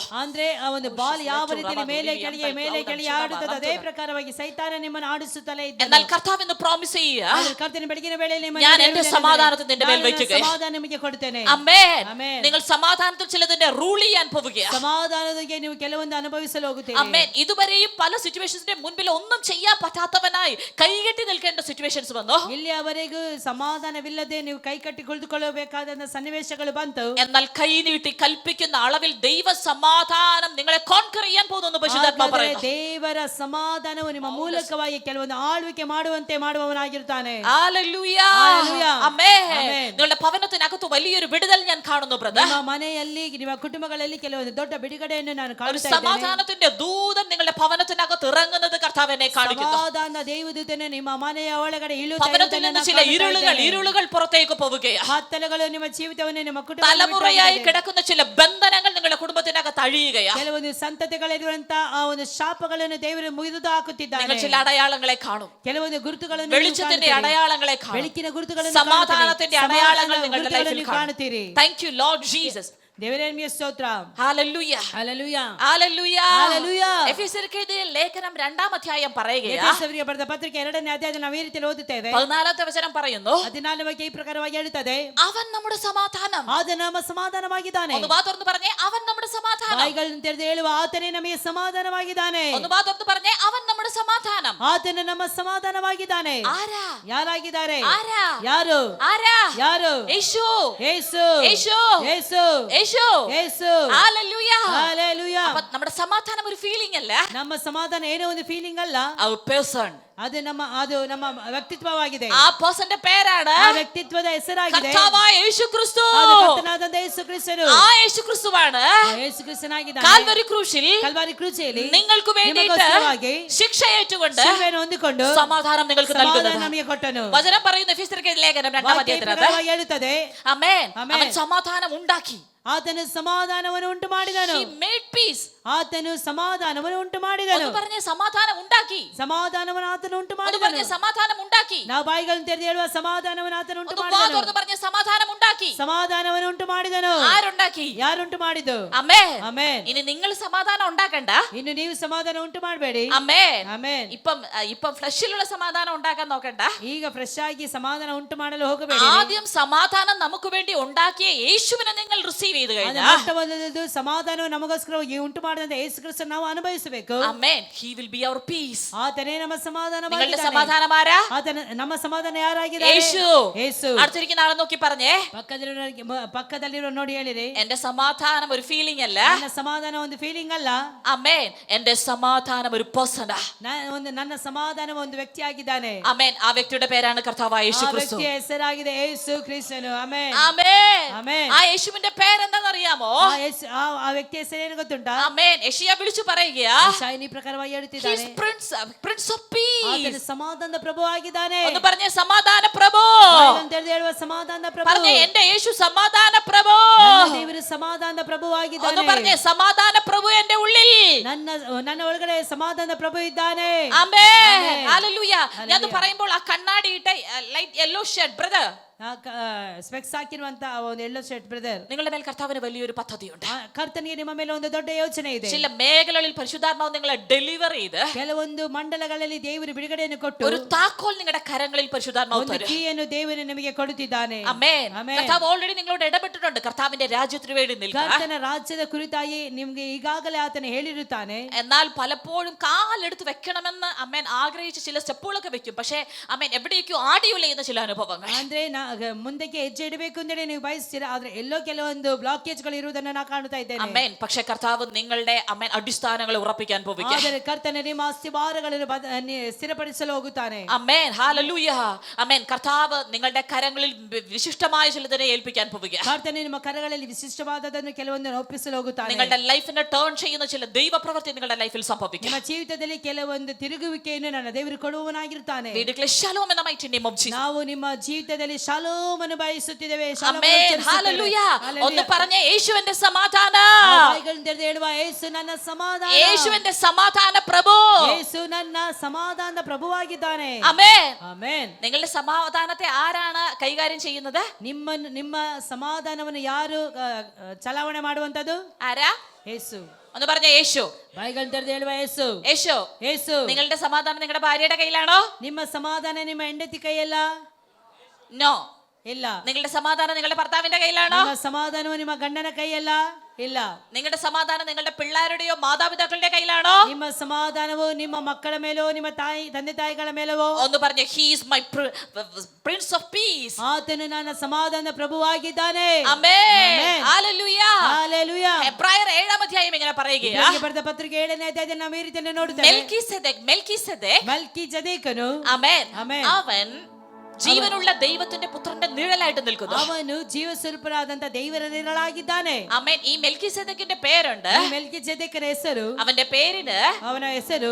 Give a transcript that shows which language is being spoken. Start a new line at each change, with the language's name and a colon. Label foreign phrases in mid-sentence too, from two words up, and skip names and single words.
Kannada: ಅಂದ್ರೆ ಆ ಒಂದು ಬಾಲ್ ಯಾವ ರೀತಿಯಲ್ಲಿ ಮೇಲೆ ಕೆಳಗೆ ಆಡುತ್ತದೆ, ಅದೇ ಪ್ರಕಾರವಾಗಿ ಸೈತಾನ ನಿಮ್ಮನ್ನು ಆಡಿಸುತ್ತಲೇ ಇದ್ದಾನೆ.
Malayalam: എന്നാൽ കർത്താവ് ഇന്ന് പ്രോമിസ് ചെയ്യുക,
Kannada: ಕರ್ತನ ಬೆಳಗಿನ ವೇಳೆಯಲ್ಲಿ
Malayalam: ഞാൻ എന്റെ സമാധാനത്തെ നിന്റെ മേൽ വയ്ക്കുകയാണ്.
Kannada: ಸಮಾಧಾನ ನಿಮಗೆ ಕೊಡುತ್ತೇನೆ.
Malayalam: അമ്മേൻ. ആമേൻ. നിങ്ങൾ സമാധാനത്തിൽ ചിലതിന്റെ റൂൾ ചെയ്യാൻ പോവുകയാണ്.
Kannada: സമാധാനದೊಂದಿಗೆ ನೀವು ಕೆಲವೊಂದು ಅನುಭವಿಸಲು ಹೋಗುತ್ತೀರಿ.
Malayalam: അമ്മേൻ. ഇതുവരെയും പല സിറ്റുവേഷൻസിന്റെ മുൻപിൽ ഒന്നും ചെയ്യാൻ പറ്റാത്തവനായി കൈകെട്ടി നിൽക്കേണ്ട സിറ്റുവേഷൻസ് വന്നു.
Kannada: ಇಲ್ಲಿಯವರೆಗೂ ಸಮಾಧಾನವಿಲ್ಲದೆ ನೀವು ಕೈ ಕಟ್ಟಿ ಕುಳಿತುಕೊಳ್ಳಬೇಕಾದ ಸನ್ನಿವೇಶಗಳು ಬಂತು.
Malayalam: എന്നാൽ കൈ നീട്ടി കൽപ്പിക്കുന്ന അളവിൽ ദൈവ സമാധാനം നിങ്ങളെ കോൺകർ ചെയ്യാൻ പോകുന്നു പരിശുദ്ധാത്മാവ് പറയുന്നു.
Kannada: ದೇವರ ಸಮಾಧಾನವು ನಿಮ್ಮ ಮೂಲಕವಾಗಿ ಕೆಲವೊಂದು ಆಳ್ವಿಕೆ ಮಾಡುವಂತೆ ಮಾಡುವವನಾಗಿರುತ್ತಾನೆ.
Malayalam: ഹല്ലേലൂയ. ഹല്ലേലൂയ. ആമേൻ. ആമേൻ. നിങ്ങളുടെ ഭവനത്തിനകത്ത് വലിയൊരു വിടുതൽ ഞാൻ കാണുന്നു ബ്രദർ.
Kannada: ನಿಮ್ಮ ಮನೆಯಲ್ಲಿ ನಿಮ್ಮ ಕುಟುಂಬಗಳಲ್ಲಿ ಕೆಲವೊಂದು ದೊಡ್ಡ ಬಿಡುಗಡೆಯನ್ನು ನಾನು
Malayalam: ഒരു
Kannada: ಕಾಣುತ್ತಾ ಇದ್ದೇನೆ.
Malayalam: സമാധാനത്തിന്റെ ദൂതൻ നിങ്ങളുടെ ഭവനത്തിനകത്ത് ഇറങ്ങുന്നത് കർത്താവ് എന്നെ കാണിക്കുന്നു.
Kannada: ಸಮಾಧಾನ ದೇವದೂತನು ನಿಮ್ಮ ಮನೆಯ ಒಳಗಡೆ
Malayalam: ഭവനത്തിൽ നിന്ന് ചില ഇരുളുകൾ പുറത്തേക്ക് പോവുകയാണ്.
Kannada: ಕತ್ತಲೆಗಳು ನಿಮ್ಮ ಜೀವಿತವನ್ನು ನಿಮ್ಮ ಕುಟುಂಬ
Malayalam: തലമുറയായി കിടക്കുന്ന ചില ബന്ധനങ്ങൾ നിങ്ങളുടെ കുടുംബത്തിനകത്ത് അഴിയുകയാണ്.
Kannada: ಕೆಲವೊಂದು ಸಂತತಿಗಳಿರುವಂತಹ ಆ ಒಂದು ಶಾಪಗಳನ್ನು ದೇವರು ಮುಗಿದು ಹಾಕುತ್ತಿದ್ದಾನೆ.
Malayalam: നിങ്ങൾ ചില അടയാളങ്ങളെ കാണും.
Kannada: ಕೆಲವೊಂದು ಗುರುತುಗಳನ್ನು
Malayalam: വെളിച്ചത്തിന്റെ അടയാളങ്ങളെ കാണും.
Kannada: ಬೆಳಕಿನ ಗುರುತುಗಳನ್ನು
Malayalam: സമാധാനത്തിന്റെ അടയാളങ്ങൾ നിങ്ങളുടെ ലൈഫിൽ
Kannada: ಕಾಣುತ್ತೀರಿ.
English: Thank you Lord Jesus.
Kannada: ದೇವರೇ ನಿಮಗೆ ಸ್ತೋತ್ರ.
Malayalam: ഹല്ലേലൂയ.
Kannada: ಹല്ಲೆಲೂಯಾ.
Malayalam: ഹല്ലേലൂയ. ഹല്ലേലൂയ. എഫെസ്യർക്ക് എഴുതിയ ലേഖനം 2-ാം അധ്യായം പറയുകയാണ്.
Kannada: ಎಫೆಸರಿಗೆ ಬರೆದ ಪತ್ರಿಕೆ 2ನೇ ಅಧ್ಯಾಯದಲ್ಲಿ ನಾವು ಈ ರೀತಿಯಲ್ಲಿ ಓದುತ್ತೇವೆ.
Malayalam: 14ാമത്തെ വചനം പറയുന്നു,
Kannada: 14ನೇ ವಾಕ್ಯ ಈ ಪ್ರಕಾರವಾಗಿ ಹೇಳುತ್ತದೆ,
Malayalam: അവൻ നമ്മുടെ സമാധാനം.
Kannada: ಆತ ನಮ್ಮ ಸಮಾಧಾನವಾಗಿದ್ದಾನೆ.
Malayalam: ഒന്ന് വാ തുറന്ന് പറഞ്ഞേ, അവൻ നമ്മുടെ സമാധാനം.
Kannada: ಬಾಯಿಗಳನ್ನು ತೆರೆದು ಹೇಳುವ ಆತನೇ ನಮಗೆ ಸಮಾಧಾನವಾಗಿದ್ದಾನೆ.
Malayalam: ഒന്ന് വാ തുറന്ന് പറഞ്ഞേ, അവൻ നമ്മുടെ സമാധാനം.
Kannada: ಆತನು ನಮ್ಮ ಸಮಾಧಾನವಾಗಿದ್ದಾನೆ.
Malayalam: ആരാ?
Kannada: ಯಾರಾಗಿದ್ದಾರೆ?
Malayalam: ആരാ?
Kannada: ಯಾರು?
Malayalam: ആരാ?
Kannada: ಯಾರು?
Malayalam: യേശു.
Kannada: ಯೇಸು.
Malayalam: യേശു.
Kannada: ಯೇಸು.
Malayalam: യേശു.
Kannada: ಯೇಸು.
Malayalam: ഹല്ലേലൂയ. ഹല്ലേലൂയ. അപ്പൊ നമ്മുടെ സമാധാനം ഒരു ഫീലിംഗ് അല്ല,
Kannada: ನಮ್ಮ ಸಮಾಧಾನ ಏನೋ ಒಂದು ಫೀಲಿಂಗ್ ಅಲ್ಲ,
English: a person.
Kannada: ಅದು ನಮ್ಮ ವ್ಯಕ್ತಿತ್ವವಾಗಿದೆ.
Malayalam: ആ പേഴ്സന്റെ പേരാണ്
Kannada: ಆ ವ್ಯಕ್ತಿತ್ವದ ಹೆಸರಾಗಿದೆ.
Malayalam: കർത്താവായ യേശു ക്രിസ്തു.
Kannada: ಅದು ಕರ್ತನಾದಂತ ಯೇಸು ಕ್ರಿಸ್ತನು.
Malayalam: ആ യേശു ക്രിസ്തുവാണ്
Kannada: ಯೇಸು ಕ್ರಿಸ್ತನಾಗಿದ್ದಾನೆ.
Malayalam: കാൽവരി ക്രൂശിൽ
Kannada: ಕಲ್ವಾರಿ ಕ್ರೂಸಿಯಲ್ಲಿ
Malayalam: നിങ്ങൾക്ക് വേണ്ടിയിട്ട്
Kannada: ನಿಮಗೋಸ್ಕರವಾಗಿ
Malayalam: ശിക്ഷ ഏറ്റുകൊണ്ട്
Kannada: ಶಿಲುಬೆಯನ್ನು ಹೊಂದಿಕೊಂಡು
Malayalam: സമാധാനം നിങ്ങൾക്ക്
Kannada: ಸಮಾಧಾನ
Malayalam: നൽകുന്നത്.
Kannada: ನಮಗೆ ಕೊಟ್ಟನು.
Malayalam: വചനം പറയുന്നു എഫെസ്യർക്ക് ലേഖനം 2-ാം
Kannada: ವಾಕ್ಯ ಈ
Malayalam: അധ്യായത്തിനകത്ത്,
Kannada: ಪ್ರಕಾರವಾಗಿ ಹೇಳುತ್ತದೆ,
Malayalam: ആമേൻ, ആമേൻ. അവൻ സമാധാനം ഉണ്ടാക്കി.
Kannada: ಆತನು ಸಮಾಧಾನವನ್ನು ಉಂಟು ಮಾಡಿದನು.
English: He made peace.
Kannada: ಆತನು ಸಮಾಧಾನವನ್ನು ಉಂಟು ಮಾಡಿದನು.
Malayalam: ഒന്ന് പറഞ്ഞേ, സമാധാനം ഉണ്ടാക്കി.
Kannada: ಸಮಾಧಾನವನ್ನು ಆತನು ಉಂಟು
Malayalam: ഒന്ന്
Kannada: ಮಾಡಿದನು.
Malayalam: പറഞ്ഞേ, സമാധാനം ഉണ്ടാക്കി.
Kannada: ನಾವು ಬಾಯಿಗಳನ್ನು ತೆರೆದು ಹೇಳುವ ಸಮಾಧಾನವನ್ನು ಆತನು ಉಂಟು
Malayalam: ഒന്ന് വാ
Kannada: ಮಾಡಿದನು.
Malayalam: തുറന്ന് പറഞ്ഞേ, സമാധാനം ഉണ്ടാക്കി.
Kannada: ಸಮಾಧಾನವನ್ನು ಉಂಟು ಮಾಡಿದನು.
Malayalam: ആരുണ്ടാക്കി?
Kannada: ಯಾರುಂಟು ಮಾಡಿದ್ದು?
Malayalam: ആമേൻ.
Kannada: ಆಮೆನ್.
Malayalam: ഇനി നിങ്ങൾ സമാധാനം ഉണ്ടാക്കണ്ട.
Kannada: ಇನ್ನು ನೀವು ಸಮಾಧಾನ ಉಂಟು ಮಾಡಬೇಡಿ.
Malayalam: ആമേൻ.
Kannada: ಆಮೆನ್.
Malayalam: ഇപ്പം ഫ്ലഷിലുള്ള സമാധാനം ഉണ്ടാക്കാൻ നോക്കണ്ട.
Kannada: ಈಗ ಫ್ರೆಶ್ ಆಗಿ ಸಮಾಧಾನ ಉಂಟು ಮಾಡಲು ಹೋಗಬೇಡಿ.
Malayalam: ആദ്യം സമാധാനം നമുക്ക് വേണ്ടി ഉണ്ടാക്കിയ യേശുവിനെ നിങ്ങൾ റിസീവ് ചെയ്തു
Kannada: ಅದು
Malayalam: കഴിഞ്ഞാൽ,
Kannada: ಮೊಟ್ಟಮೊದಲದು ಸಮಾಧಾನವು ನಮಗೋಸ್ಕರ ಉಂಟು ಮಾಡಿದಂತ ಯೇಸು ಕ್ರಿಸ್ತನನ್ನು ನಾವು ಅನುಭವಿಸಬೇಕು.
Malayalam: ആമേൻ.
English: He will be our peace.
Kannada: ಆತನೇ ನಮ್ಮ
Malayalam: നിങ്ങളുടെ
Kannada: ಸಮಾಧಾನವಾಗಿದ್ದಾನೆ.
Malayalam: സമാധാനം ആരാ?
Kannada: ಆತನ ನಮ್ಮ ಸಮಾಧಾನ ಯಾರಾಗಿದ್ದಾರೆ?
Malayalam: യേശു.
Kannada: ಯೇಸು.
Malayalam: അടുത്തിരിക്കുന്ന ആളെ നോക്കി പറഞ്ഞേ,
Kannada: ಪಕ್ಕದಲ್ಲಿರೋ ನೋಡಿ ಹೇಳಿರಿ,
Malayalam: എന്റെ സമാധാനം ഒരു ഫീലിംഗ് അല്ല,
Kannada: ನನ್ನ ಸಮಾಧಾನ ಒಂದು ಫೀಲಿಂಗ್ ಅಲ್ಲ,
Malayalam: ആമേൻ, എന്റെ സമാധാനം ഒരു പേഴ്സണാ.
Kannada: ನನ್ನ സമാധാನ ಒಂದು ವ್ಯಕ್ತಿ ಆಗಿದ್ದಾನೆ.
Malayalam: ആമേൻ. ആ വ്യക്തിയുടെ പേരാണ് കർത്താവായ യേശു
Kannada: ಆ
Malayalam: ക്രിസ്തു.
Kannada: ವ್ಯಕ್ತಿಯ ಹೆಸರಾಗಿದೆ ಯೇಸು ಕ್ರಿಸ್ತನು. ಆಮೆನ್.
Malayalam: ആമേൻ. ആമേൻ. ആ യേശുവിന്റെ പേരെന്താണെന്നറിയാമോ?
Kannada: ಆ ವ್ಯಕ್ತಿಯ ಹೆಸರೇನು ಗೊತ್ತುಂಟಾ?
Malayalam: ആമേൻ. അമേൻ. യെശയ്യാ വിളിച്ചു പറയുകയാ,
Kannada: ಯೆಶಾಯನು ಈ ಪ್ರಕಾರವಾಗಿ
English: He is
Kannada: ಹೇಳುತ್ತಿದ್ದಾನೆ,
English: Prince of Peace.
Kannada: ಆತನು ಸಮಾಧಾನದ ಪ್ರಭುವಾಗಿದ್ದಾನೆ.
Malayalam: ഒന്ന് പറഞ്ഞേ സമാധാന പ്രഭു.
Kannada: ಬಾಯಿಗಳನ್ನು ತೆರೆದು ಹೇಳುವ ಸಮಾಧಾನದ ಪ್ರಭು.
Malayalam: പറഞ്ഞേ എന്റെ യേശു സമാധാന പ്രഭു.
Kannada: ನನ್ನ ದೇವರು ಸಮಾಧಾನದ
Malayalam: ഒന്ന്
Kannada: ಪ್ರಭುವಾಗಿದ್ದಾನೆ.
Malayalam: പറഞ്ഞേ സമാധാന പ്രഭു എന്റെ ഉള്ളിൽ.
Kannada: ನನ್ನ ಒಳಗಡೆ ಸಮಾಧಾನದ ಪ್ರಭು ಇದ್ದಾನೆ.
Malayalam: ആമേൻ. ഹല്ലേലൂയ. ഞാൻ പറയുമ്പോൾ ആ കണ്ണാടിയിട്ട
English: light yellow shirt brother,
Kannada: ಸ್ಪೆಕ್ಸ್ ಹಾಕಿರುವಂತ ಒಂದು
English: yellow shirt brother,
Malayalam: നിങ്ങളുടെ മേൽ കർത്താവിന് വലിയൊരു പദ്ധതിയുണ്ട്.
Kannada: ಕರ್ತನಿಗೆ ನಿಮ್ಮ ಮೇಲೆ ಒಂದು ದೊಡ್ಡ ಯೋಚನೆ ಇದೆ.
Malayalam: ചില മേഖലകളിൽ പരിശുദ്ധാത്മാവ് നിങ്ങളെ ഡെലിവർ ചെയ്ത്
Kannada: ಕೆಲವೊಂದು ಮಂಡಲಗಳಲ್ಲಿ ದೇವರು ಬಿಡುಗಡೆಯನ್ನು ಕೊಟ್ಟು
Malayalam: ഒരു താക്കോൽ നിങ്ങളുടെ കരങ്ങളിൽ പരിശുദ്ധാത്മാവ്
Kannada: ಒಂದು
Malayalam: തരും.
Kannada: ಕೀಯನ್ನು ದೇವರು ನಿಮಗೆ ಕೊಡುತ್ತಿದ್ದಾನೆ.
Malayalam: ആമേൻ.
Kannada: ಆಮೆನ್.
Malayalam: കർത്താവ് ഓൾറെഡി നിങ്ങളോട് ഇടപെട്ടിട്ടുണ്ട്. കർത്താവിന്റെ രാജ്യത്തിന് വേണ്ടി നിൽക്കുക.
Kannada: ಕರ್ತನ ರಾಜ್ಯದ ಕುರಿತಾಗಿ ನಿಮಗೆ ಈಗಾಗಲೇ ಆತನ ಹೇಳಿರುತ್ತಾನೆ.
Malayalam: എന്നാൽ പലപ്പോഴും കാലെടുത്ത് വെക്കണമെന്ന് അമ്മേൻ ആഗ്രഹിച്ച് ചില സ്റ്റെപ്പുകളൊക്കെ വെക്കും. പക്ഷേ അമ്മേൻ എവിടേക്കോ ആടിയുല എന്ന ചില അനുഭവങ്ങൾ.
Kannada: ಅಂದ್ರೆ ಮುಂದಕ್ಕೆ ಹೆಜ್ಜೆ ಇಡಬೇಕು ಅಂತೇಳಿ ನೀವು ಬಯಸ್ತೀರಾ, ಆದ್ರೆ ಎಲ್ಲೋ ಕೆಲವೊಂದು ಬ್ಲಾಕೇಜ್ ಗಳು ಇರುವುದನ್ನು ನಾನು ಕಾಣ್ತಾ ಇದ್ದೇನೆ.
Malayalam: അമ്മേൻ. പക്ഷേ കർത്താവ് നിങ്ങളുടെ അമ്മേൻ അടിസ്ഥാനങ്ങൾ ഉറപ്പിക്കാൻ പോകുക. ಆದರೆ ಕರ್ತನ ನಿಮ್ಮ ಅಸ್ತಿವಾರಗಳನ್ನು ಸ್ಥಿರಪಡಿಸಲು ಹೋಗುತ್ತಾನೆ. അമ്മേൻ. ഹല്ലേലൂയ. അമ്മേൻ. കർത്താവ് നിങ്ങളുടെ കരങ്ങളിൽ വിശിഷ്ടമായ ചിലതിനെ ഏൽപ്പിക്കാൻ പോകുക.
Kannada: ಕರ್ತನ ನಿಮ್ಮ ಕರಗಳಲ್ಲಿ ವಿಶಿಷ್ಟವಾದದನ್ನು ಕೆಲವೊಂದು ಒಪ್ಪಿಸಲು ಹೋಗುತ್ತಾನೆ.
Malayalam: നിങ്ങളുടെ ലൈഫിനെ ടേൺ ചെയ്യുന്ന ചില ദൈവ പ്രവൃത്തി നിങ്ങളുടെ ലൈഫിൽ സംഭവിക്കും.
Kannada: ನಿಮ್ಮ ಜೀವಿತದಲ್ಲಿ ಕೆಲವೊಂದು ತಿರುಗುವಿಕೆಯನ್ನು ನನ್ನ ದೇವರು ಕೊಡುವವನಾಗಿರುತ್ತಾನೆ.
English: We declare shalom in the mighty name of Jesus.
Kannada: ನಾವು ನಿಮ್ಮ ಜೀವಿತದಲ್ಲಿ ಶಾಲೋಮ್ ಅನ್ನು ಬಯಸುತ್ತಿದ್ದೇವೆ.
Malayalam: ആമേൻ. ഹല്ലേലൂയ. ഒന്ന് പറഞ്ഞേ, യേശുവിന്റെ സമാധാനം.
Kannada: ಬಾಯಿಗಳನ್ನು ತೆರೆದು ಹೇಳುವ, ಯೇಸು ನನ್ನ ಸಮಾಧಾನ.
Malayalam: യേശുവിന്റെ സമാധാന പ്രഭു.
Kannada: ಯೇಸು ನನ್ನ ಸಮಾಧಾನದ ಪ್ರಭುವಾಗಿದ್ದಾನೆ.
Malayalam: ആമേൻ.
Kannada: ಆಮೆನ್.
Malayalam: നിങ്ങളുടെ സമാധാനത്തെ ആരാണ് കൈകാര്യം ചെയ്യുന്നത്?
Kannada: ನಿಮ್ಮ ಸಮಾಧಾನವನ್ನು ಯಾರು ಚಲಾವಣೆ ಮಾಡುವಂತದ್ದು?
Malayalam: ആരാ?
Kannada: ಯೇಸು.
Malayalam: ഒന്ന് പറഞ്ഞേ, യേശു.
Kannada: ಬಾಯಿಗಳನ್ನು ತೆರೆದು ಹೇಳುವ, ಯೇಸು.
Malayalam: യേശു.
Kannada: ಯೇಸು.
Malayalam: നിങ്ങളുടെ സമാധാനം നിങ്ങളുടെ ഭാര്യയുടെ കയ്യിലാണോ?
Kannada: ನಿಮ್ಮ ಸಮಾಧಾನ ನಿಮ್ಮ ಹೆಂಡತಿ ಕೈಯಲ್ಲ.
Malayalam: നോ.
Kannada: ಇಲ್ಲ.
Malayalam: നിങ്ങളുടെ സമാധാനം നിങ്ങളുടെ ഭർത്താവിന്റെ കയ്യിലാണോ?
Kannada: ನಿಮ್ಮ ಸಮಾಧಾನವು ನಿಮ್ಮ ಗಂಡನ ಕೈಯಲ್ಲ. ಇಲ್ಲ.
Malayalam: നിങ്ങളുടെ സമാധാനം നിങ്ങളുടെ പിള്ളേരുടെയോ മാതാപിതാക്കളുടെ കയ്യിലാണോ?
Kannada: ನಿಮ್ಮ ಸಮಾಧಾನವು ನಿಮ್ಮ ಮಕ್ಕಳ ಮೇಲೋ ನಿಮ್ಮ ತಂದೆ ತಾಯಿಗಳ ಮೇಲವೋ?
Malayalam: ഒന്ന് പറഞ്ഞേ,
English: He is my Prince of Peace.
Kannada: ಆತನು ನನ್ನ ಸಮಾಧಾನ ಪ್ರಭುವಾಗಿದ್ದಾನೆ.
Malayalam: ആമേൻ. ഹല്ലേലൂയ.
Kannada: ಹಲ್ಲೆಲೂಯಾ.
Malayalam: എബ്രായർ 7-ാം അധ്യായം ഇങ്ങനെ പറയുകയാ,
Kannada: ಇಬ್ರಿಯರಿಗೆ ಬರೆದ ಪತ್ರಿಕೆ 7ನೇ ಅಧ್ಯಾಯದಲ್ಲಿ ನಾವು ಈ ರೀತಿಯನ್ನು ನೋಡುತ್ತೇವೆ.
Malayalam: മെൽക്കിസെദെക്ക്
Kannada: ಮಲ್ಕಿಜೆದೇಕನು,
Malayalam: ആമേൻ, ആമേൻ, അവൻ ജീവനുള്ള ദൈവത്തിന്റെ പുത്രന്റെ നിഴലായിട്ട് നിൽക്കുന്നു.
Kannada: ಅವನು ಜೀವಸ್ವರೂಪನಾದಂತ ದೇವರ ನಿರಳಾಗಿದ್ದಾನೆ.
Malayalam: ആമേൻ. ഈ മെൽക്കിസെദെക്കിന്റെ പേരുണ്ട്.
Kannada: ಈ ಮೆಲ್ಕಿಜೆದೇಕನ ಹೆಸರು,
Malayalam: അവന്റെ പേരിന്
Kannada: ಅವನ ಹೆಸರು